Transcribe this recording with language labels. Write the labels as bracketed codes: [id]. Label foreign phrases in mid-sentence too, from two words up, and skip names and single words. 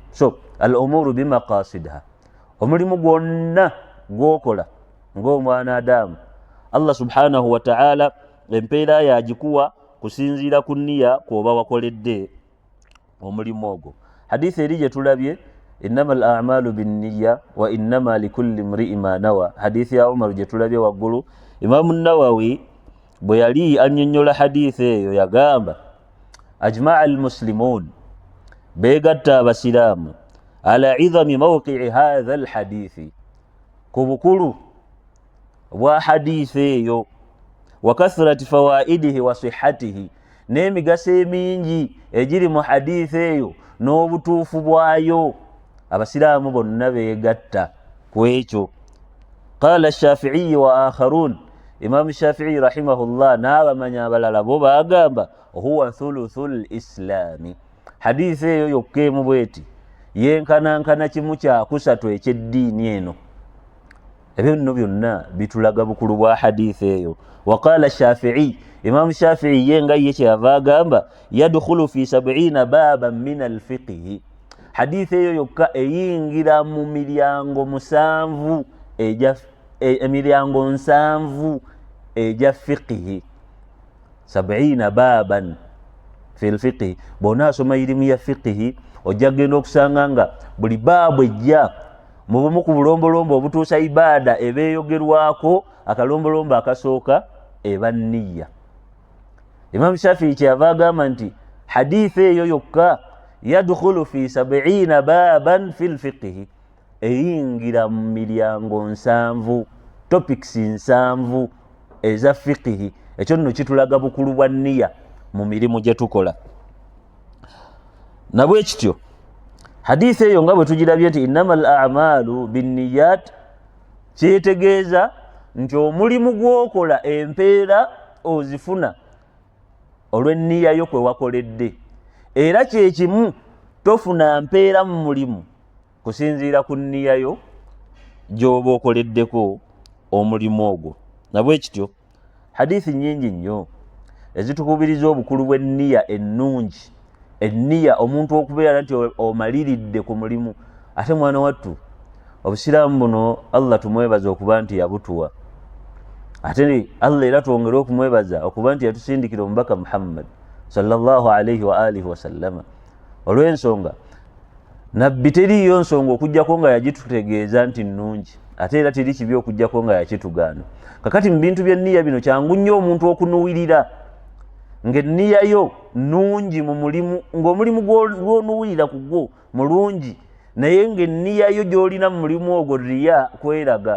[lg] So [ar] الأمور بمقاصدها, [lg] omulimu gwonna gw'okola ng'omwana Adamu, [ar] الله سبحانه وتعالى [lg] empeera yagikuwa kusinziira ku nniya kw'oba wakoledde omulimu ogwo. Hadithi eri gye tulabye, [ar] إنما الأعمال بالنية وإنما لكل امرئ ما نوى, [lg] hadithi ya Umar gye tulabye waggulu. Imaamu Nawawi bwe yali annyonnyola hadithi eyo yagamba [ar] أجمع المسلمون, [lg] beegatta abasiraamu [ar] على عظم موقع هذا الحديث, [lg] ku bukulu bwa hadithi eyo, [ar] وكثرة فوائده وصحته, [lg] n'emigaso emingi egiri mu hadithi eyo n'obutuufu bwayo. Abasiraamu bonna beegatta ku ekyo. [ar] قال الشافعي وآخرون, [lg] Imaamu Shafi'i rahimahullah n'abamanyi abalala bo baagamba [ar] هو ثلث الإسلام, [lg] hadithi eyo yokka emu bweti yenkanankana kimu kyakusatu eky'eddiini eno. Ebyo nno byonna bitulaga bukulu bwa hadithi eyo. [ar] وقال الشافعي, [lg] Imaamu Shafi'i ye nga ye kyava agamba [ar] يدخل في 70 بابا من الفقه, [lg] hadithi eyo yokka eyingira mu miryango 7 emiryango 7 egya fiqhi. [ar] 70 بابا في الفقه, [lg] bona asoma ilimu ya fiqhi ojja genda okusanga nga buli baabu ejja mu bumu ku bulombolombo obutuusa ibaada ebeeyogerwako, akalombolombo akasooka eba nniya. Imaamu Shafi'i kyava agamba nti hadithi eyo yokka [ar] يدخل في 70 بابا في الفقه, [lg] eyingira mu miryango 7, topics 7 eza fiqhi. Ekyo nno kitulaga bukulu bwa nniya mu mirimu gye tukola. Nabwe kityo hadithi eyo nga bwe tugirabye nti [ar] إنما الأعمال بالنيات, [lg] kyetegeeza nti omulimu gw'okola empeera ozifuna olw'enniya yo kwe wakoledde, era kyekimu tofuna mpeera mu mulimu kusinziira ku nniya yo gy'oba okoleddeko omulimu ogwo. Nabwe kityo hadithi nnyingi nnyo ezitukubiriza obukulu bw'enniya ennungi, enniya omuntu okubeera nti omaliridde ku mulimu. Ate mwana wattu, obusiraamu buno Allah tumwebaza okuba nti yabutuwa, ate Allah era twongere okumwebaza okuba nti yatusindikira omubaka Muhammad [ar] صلى الله عليه وعلى آله وسلم. [lg] Olw'ensonga nabbi teriyo nsonga okujjako nga yagitutegeeza nti nnungi, ate era teri kibi okujjako nga yakitugaana. Kakati mu bintu by'enniya bino kyangu nnyo omuntu okunuwirira ng'enniya yo nnungi mu mulimu, ng'omulimu gw'onuwirira ku gwo mulungi, naye ng'enniya yo gy'olina mu mulimu ogwo riya kweraga.